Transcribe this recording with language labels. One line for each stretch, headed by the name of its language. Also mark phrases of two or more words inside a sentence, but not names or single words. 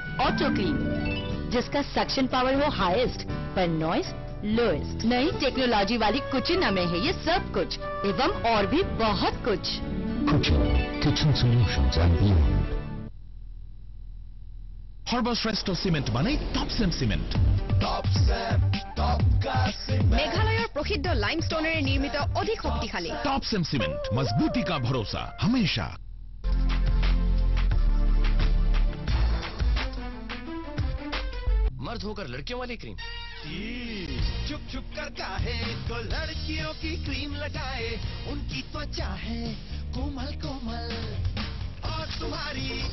English: auto clean,
Hindi: जिसका
English: suction power
Hindi: हो हाईएस्ट पर
English: noise lowest.
Hindi: नई टेक्नोलॉजी वाली कुचिना में है ये सब कुछ एवं और भी बहुत कुछ।
English: Kitchen Solutions and Beyond.
Assamese: সর্বশ্রেষ্ঠ সিমেন্ট মানে টপসেম সিমেন্ট। মেঘালয়ৰ প্ৰসিদ্ধ লাইমষ্টোনেৰে নিৰ্মিত অধিক শক্তিশালী
Hindi: टॉपसेम सीमेंट, मजबूती का भरोसा हमेशा। मर्द होकर लड़कियों वाली क्रीम। छुप छुप कर काहे तो लड़कियों की क्रीम लगाए, उनकी त्वचा है कोमल कोमल और तुम्हारी